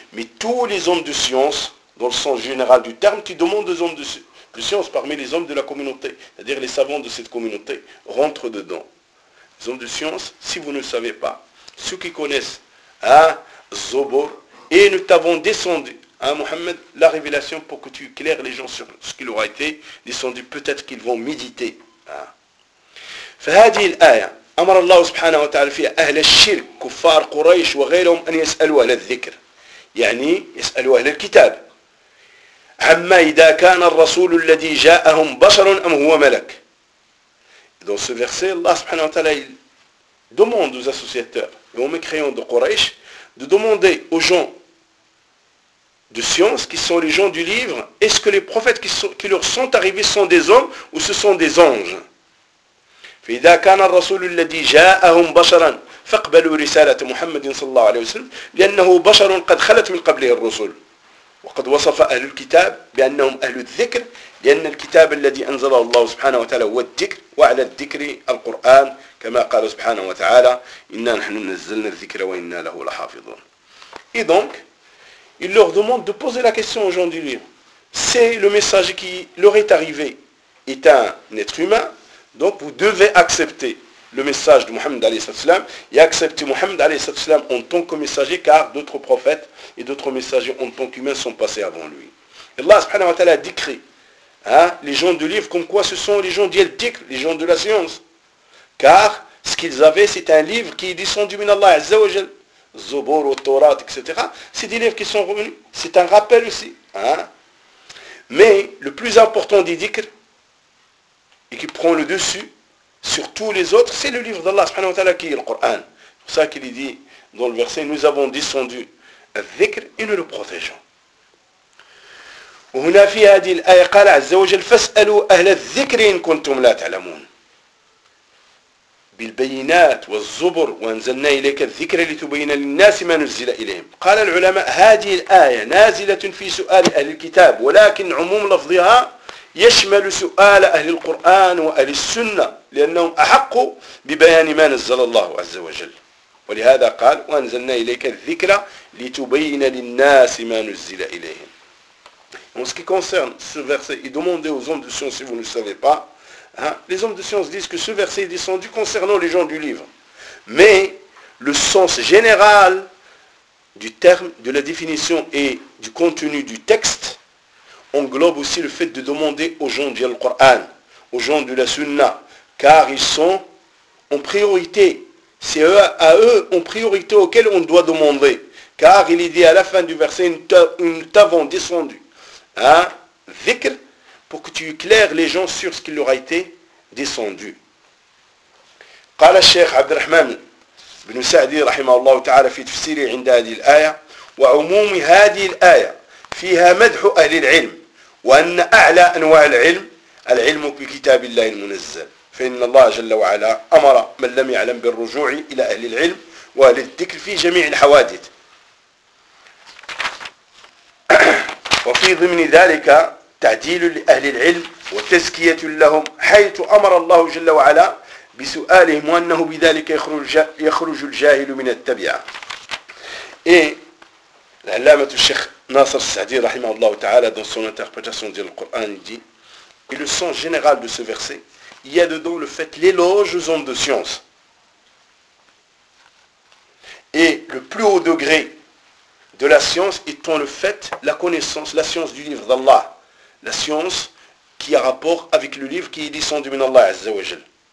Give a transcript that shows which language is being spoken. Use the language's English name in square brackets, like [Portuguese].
[French] Mais tous les hommes de science, dans le sens général du terme, qui demandent aux hommes de science parmi les hommes de la communauté, c'est-à-dire les savants de cette communauté, rentrent dedans. Hommes de science, si vous ne savez pas, ceux qui connaissent Zobor, et nous t'avons descendu, Mohamed, la révélation pour que tu éclaires les gens sur ce qu'il aura été descendu, peut-être qu'ils vont méditer. [Arabic] فهذه الآية أمر الله سبحانه وتعالى فيها أهل الشرك كفار قريش وغيرهم أن يسألوا أهل الذكر يعني يسألوا أهل الكتاب عما إذا كان الرسول الذي جاءهم بشر أم هو ملك. [French] Dans ce verset, Allah subhanahu wa ta'ala il demande aux associateurs et aux mécréants de Quraysh de demander aux gens de science, qui sont les gens du livre, est-ce que les prophètes qui leur sont arrivés sont des hommes ou ce sont des anges ? [Arabic] فإذا كان الرسول الذي جاءهم بشرا فاقبلوا رسالة محمد صلى الله عليه وسلم لأنه بشر قد خلت من قبله الرسل. وقد وصف أهل الكتاب بأنهم أهل الذكر لأن الكتاب الذي أنزله الله سبحانه وتعالى هو الذكر وعلى الذكر القرآن كما قال سبحانه وتعالى إنا نحن نزلنا الذكر وإنا له لحافظون. [French] Et donc, il leur demande de poser la question aux gens du livre. C'est le message qui leur est arrivé. Est un être humain, donc vous devez accepter le message de Mohammed alayhi salatu salam et accepter Mohammed alayhi salatu salam en tant que messager car d'autres prophètes et d'autres messagers en tant qu'humains sont passés avant lui. Et Allah subhanahu wa ta'ala a décrit les gens du livre comme quoi ce sont les gens dialectiques, les gens de la science. Car ce qu'ils avaient c'est un livre qui est descendu min Allah azza wa jal, Zobor, Torah, etc. C'est des livres qui sont revenus, c'est un rappel aussi. Mais le plus important des dhikr et qui prend le dessus sur tous les autres, c'est le livre d'Allah subhanahu wa ta'ala qui est le Coran. C'est pour ça qu'il est dit dans le verset, nous avons descendu dhikr et nous le protégeons. [Arabic] وهنا في هذه الآية قال عز وجل فاسألوا أهل الذكر إن كنتم لا تعلمون بالبينات والزبر وأنزلنا إليك الذكر لتبين للناس ما نزل إليهم. قال العلماء هذه الآية نازلة في سؤال أهل الكتاب ولكن عموم لفظها يشمل سؤال أهل القرآن وأهل السنة لأنهم أحق ببيان ما نزل الله عز وجل. ولهذا قال وأنزلنا إليك الذكرى لتبين للناس ما نزل إليهم. [French] En ce qui concerne ce verset, et demandez aux hommes de science si vous ne savez pas, hein, les hommes de science disent que ce verset est descendu concernant les gens du livre. Mais le sens général du terme, de la définition et du contenu du texte englobe aussi le fait de demander aux gens du Coran, aux gens de la Sunna, car ils sont en priorité. C'est à eux en priorité auxquels on doit demander. Car il est dit à la fin du verset, nous t'avons descendu. Dhikr, pour que tu éclaires les gens sur ce qui leur a été descendu. [Arabic] قال الشيخ عبد الرحمن بن سعدي رحمه الله تعالى في تفسيره عند هذه الآية وعموم هذه الآية فيها مدح أهل العلم وأن أعلى أنواع العلم العلم بكتاب الله المنزل فإن الله جل وعلا أمر من لم يعلم بالرجوع إلى أهل العلم وأهل الذكر في جميع الحوادث وفي ضمن ذلك تعديل لأهل العلم وتزكية لهم حيث أمر الله جل وعلا بسؤالهم وأنه بذلك يخرج الجاهل من التبعة. العلامة الشيخ ناصر السعدي رحمه الله تعالى [French] dans son interprétation du Coran dit et le sens général de ce verset il y a dedans le fait l'éloge aux hommes de science et le plus haut degré de la science étant le fait la connaissance la science du livre d'Allah la science qui a rapport avec le livre qui est descendu min Allah Azza wa Jal.